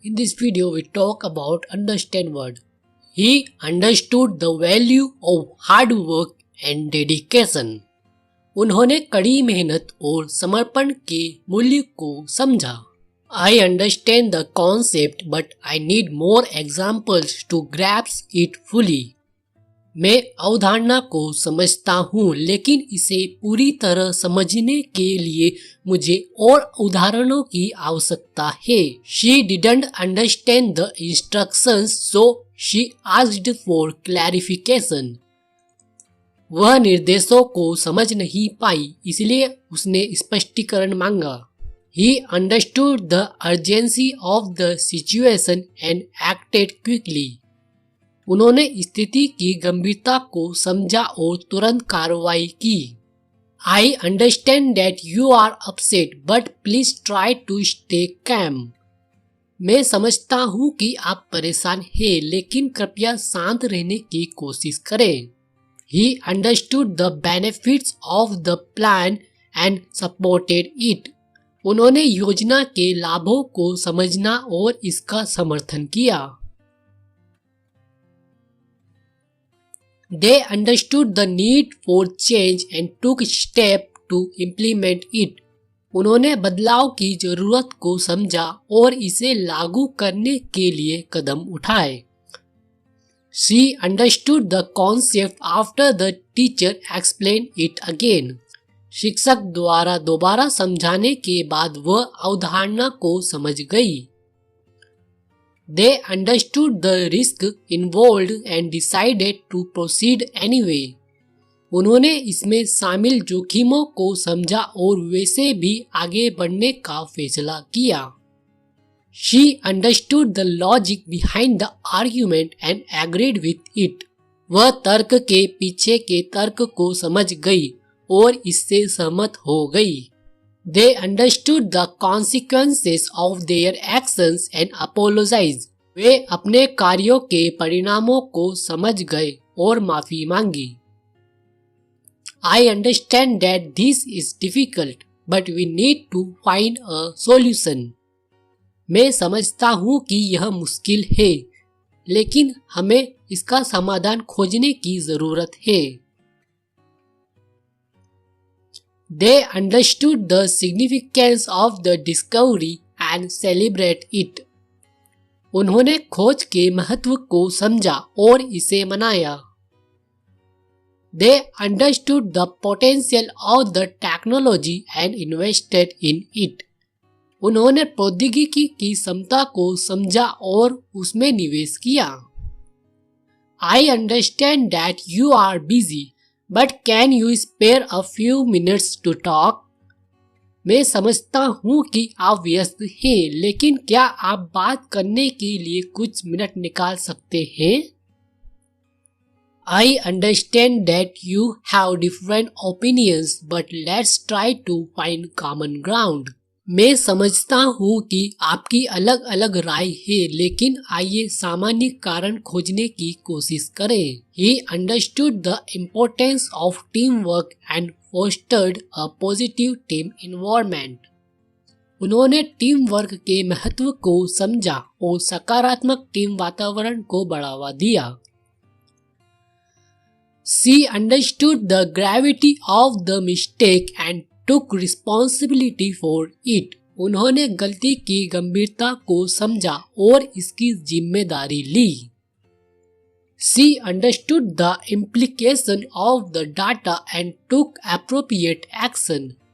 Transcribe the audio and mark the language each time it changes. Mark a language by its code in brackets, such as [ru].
[en] In this video, we talk about understand word. He understood the value of hard work and dedication. [hi] उन्होंने कड़ी मेहनत और समर्पण के मूल्य को समझा. [en] I understand the concept, but I need more examples to grasp it fully. [hi] मैं अवधारणा को समझता हूँ, लेकिन इसे पूरी तरह समझने के लिए मुझे और उदाहरणों की आवश्यकता है. [en] She didn't understand the instructions, so she asked for clarification. [hi] वह निर्देशों को समझ नहीं पाई, इसलिए उसने स्पष्टीकरण मांगा. [en] He understood the urgency of the situation and acted quickly. [hi] उन्होंने स्थिति की गंभीरता को समझा और तुरंत कार्रवाई की. [en] I understand that you are upset, but please try to stay calm. [hi] मैं समझता हूँ कि आप परेशान हैं, लेकिन कृपया शांत रहने की कोशिश करें. [en] He understood the benefits of the plan and supported it. [hi] उन्होंने योजना के लाभों को समझना और इसका समर्थन किया. [en] They understood the need for change and took steps to implement it. [hi] उन्होंने बदलाव की जरूरत को समझा और इसे लागू करने के लिए कदम उठाए. [en] She understood the concept after the teacher explained it again. [hi] शिक्षक द्वारा दोबारा समझाने के बाद वह अवधारणा को समझ गई. [en] They understood the risk involved and decided to proceed anyway. [hi] उन्होंने इसमें शामिल जोखिमों को समझा और वैसे भी आगे बढ़ने का फैसला किया. [en] She understood the logic behind the argument and agreed with it. [hi] वह तर्क के पीछे के तर्क को समझ गई और इससे सहमत हो गई. [en] They understood the consequences of their actions and apologized. [hi] वे अपने कार्यों के परिणामों को समझ गए और माफी मांगी. [en] I understand that this is difficult, but we need to find a solution. [hi] मैं समझता हूँ कि यह मुश्किल है, लेकिन हमें इसका समाधान खोजने की जरूरत है. [en] They understood the significance of the discovery and celebrate it. [hi] उन्होंने खोज के महत्व को समझा और इसे मनाया. [en] They understood the potential of the technology and invested in it. [hi] उन्होंने प्रौद्योगिकी की क्षमता को समझा और उसमें निवेश किया. [en] I understand that you are busy, but can you spare a few minutes to talk? [hi] मैं समझता हूँ कि आप व्यस्त हैं, लेकिन क्या आप बात करने के लिए कुछ मिनट निकाल सकते हैं? [en] I understand that you have different opinions, but let's try to find common ground. [hi] मैं समझता हूँ कि आपकी अलग अलग राय है, लेकिन आइए सामान्य कारण खोजने की कोशिश करें. [en] He understood the importance of teamwork and fostered a positive team environment. [hi] उन्होंने टीम वर्क के महत्व को समझा और सकारात्मक टीम वातावरण को बढ़ावा दिया. [en] She understood the gravity of the mistake and took responsibility for it. [hi] उन्होंने गलती की गंभीरता को समझा और इसकी जिम्मेदारी ली. [en] She understood the implication of the data and took appropriate action.